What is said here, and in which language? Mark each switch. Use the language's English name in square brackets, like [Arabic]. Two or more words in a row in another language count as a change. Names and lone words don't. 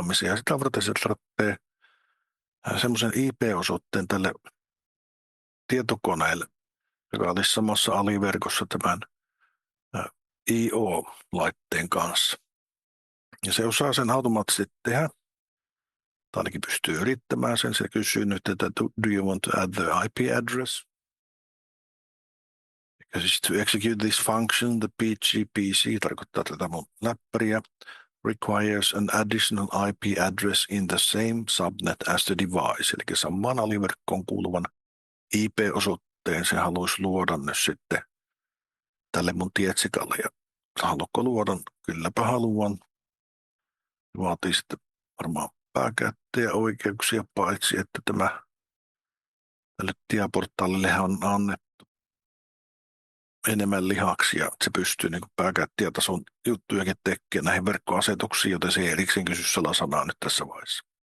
[Finnish] Ja sitä varten se tarvitsee semmoisen IP-osoitteen tälle tietokoneelle, joka olisi samassa aliverkossa tämän IO-laitteen kanssa. Ja se osaa sen automaattisesti tehdä, tai ainakin pystyy yrittämään sen. Se kysyy nyt, että [English] do you want to add the IP address? [Finnish] Ja siis [English] to execute this function, the PGPC [Finnish] tarkoittaa tätä mun läppäriä, [English] requires an additional IP address in the same subnet as the device. [Finnish] Eli samaan aliverkkoon kuuluvan IP-osoitteen se haluaisi luoda nyt sitten tälle mun tietsikalle. Ja haluatko luoda? Kylläpä haluan. Vaatii sitten varmaan pääkäyttäjäoikeuksia, paitsi että tälle Diaportalille on annettu enemmän lihaksi ja se pystyy niin pääkäyttäjätason juttujakin tekemään näihin verkkoasetuksiin, joten se ei erikseen kysy salasanaa nyt tässä vaiheessa.